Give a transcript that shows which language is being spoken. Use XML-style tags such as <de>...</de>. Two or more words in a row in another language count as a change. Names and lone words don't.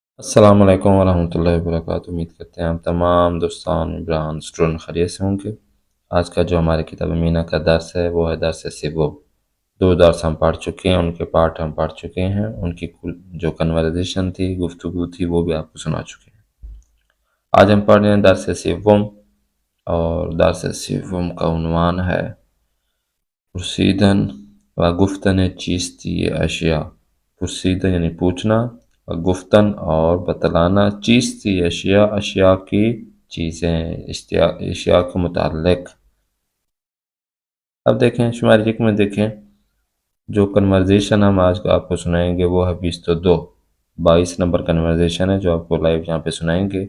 <ur>السلام علیکم ورحمۃ اللہ وبرکاتہ۔ امید کرتے ہیں ہم تمام دوستان عمران اسٹوڈنٹ خیریت سے ہوں گے۔ آج کا جو ہمارے کتاب امینہ کا درس ہے وہ ہے درس سوم۔ دو درس ہم پڑھ چکے ہیں، ان کے پارٹ ہم پڑھ چکے ہیں، ان کی جو کنورزیشن تھی، گفتگو تھی، وہ بھی آپ کو سنا چکے ہیں۔ آج ہم پڑھ رہے ہیں درس سوم، اور درس سوم کا عنوان ہے</ur> <fa>پرسیدن و گفتن چیستی اشیاء۔</fa> <ur>پرسیدن یعنی پوچھنا، گفتن اور بتلانا،</ur> <fa>چیستی اشیاء،</fa> <ur>اشیاء کی چیزیں، اشیاء کے متعلق۔ اب دیکھیں شماری ایک میں دیکھیں، جو کنورزیشن ہم آج آپ کو سنائیں گے وہ ہے 22 نمبر کنورزیشن ہے جو آپ کو لائیو یہاں پہ سنائیں گے۔</ur>